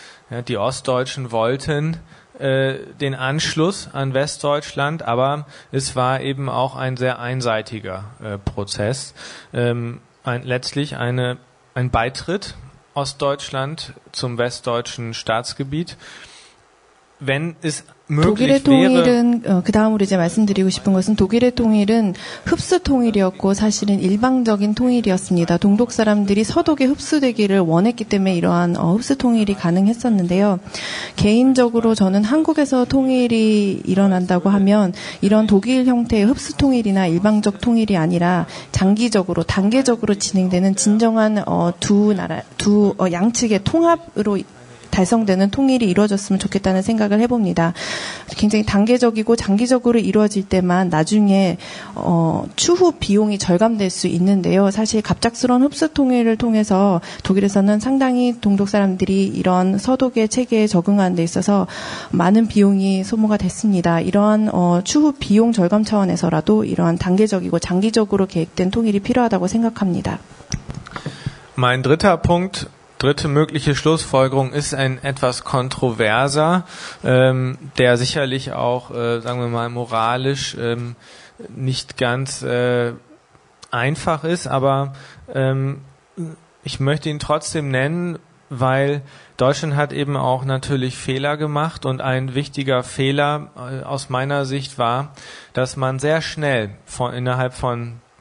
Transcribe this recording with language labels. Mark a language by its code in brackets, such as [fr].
[de] Ja, die Ostdeutschen wollten den Anschluss an Westdeutschland, aber es war eben auch ein sehr einseitiger Prozess. Letztlich ein Beitritt Ostdeutschland zum westdeutschen Staatsgebiet. Wenn es [ko] 독일의 통일은 그 다음으로 이제 말씀드리고 싶은 것은 독일의 통일은 흡수 통일이었고 사실은 일방적인 통일이었습니다. 동독 사람들이 서독에 흡수되기를 원했기 때문에 이러한 흡수 통일이 가능했었는데요. 개인적으로 저는 한국에서 통일이 일어난다고 하면 이런 독일 형태의 흡수 통일이나 일방적 통일이 아니라 장기적으로 단계적으로 진행되는 진정한 두 양측의 통합으로 달성되는 통일이 이루어졌으면 좋겠다는 생각을 해봅니다. 굉장히 단계적이고 장기적으로 이루어질 때만 나중에 추후 비용이 절감될 수 있는데요. 사실 갑작스러운 흡수 통일을 통해서 독일에서는 상당히 동독 사람들이 이런 서독의 체계에 적응하는 데 있어서 많은 비용이 소모가 됐습니다. 이러한 추후 비용 절감 차원에서라도 이러한 단계적이고 장기적으로 계획된 통일이 필요하다고 생각합니다. [de] Mein dritter Punkt. Dritte mögliche Schlussfolgerung ist ein etwas kontroverser, der sicherlich auch, sagen wir mal, moralisch nicht ganz einfach ist, aber ich möchte ihn trotzdem nennen, weil Deutschland hat eben auch natürlich Fehler gemacht und ein wichtiger Fehler aus meiner Sicht war, dass man sehr schnell innerhalb von